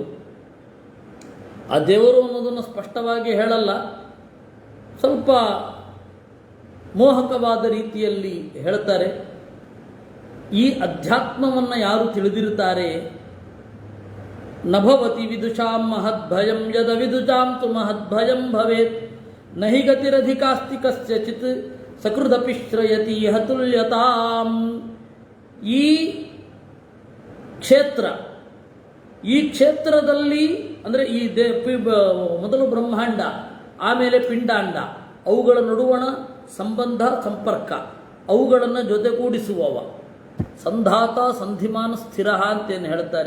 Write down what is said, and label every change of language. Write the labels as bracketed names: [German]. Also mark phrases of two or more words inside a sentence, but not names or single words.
[Kannada] ಆ ದೇವರು ಅನ್ನೋದನ್ನು ಸ್ಪಷ್ಟವಾಗಿ ಹೇಳಲ್ಲ, ಸ್ವಲ್ಪ ಮೋಹಕವಾದ ರೀತಿಯಲ್ಲಿ ಹೇಳ್ತಾರೆ. ಈ ಅಧ್ಯಾತ್ಮವನ್ನು ಯಾರು ತಿಳಿದಿರುತ್ತಾರೆ, [Sanskrit] ನಭವತಿ ವಿದುಷಾಂ ಮಹದ್ಭಯಂ ಯದ ವಿದುಜಾಂ ತು ಮಹದ್ಭಯಂ ಭವೇತ್ ನಹಿ ಗತಿರಧಿಕಾಸ್ತಿ ಕಸ್ಯಚಿತ್ ಸಕೃದಪಿ ಶ್ರಯತಿ ಹತುಲ್ಯತಾಂ. [Kannada] ಈ ಕ್ಷೇತ್ರ, ಈ ಕ್ಷೇತ್ರದಲ್ಲಿ ಅಂದರೆ ಈ ಮೊದಲು ಬ್ರಹ್ಮಾಂಡ, ಆಮೇಲೆ ಪಿಂಡಾಂಡ, ಅವುಗಳ ನಡುವಣ ಸಂಬಂಧ ಸಂಪರ್ಕ, ಅವುಗಳನ್ನು ಜೊತೆಗೂಡಿಸುವವ ಸಂಧಾತ ಸಂಧಿಮಾನ ಸ್ಥಿರ ಅಂತೇನು ಹೇಳ್ತಾರೆ.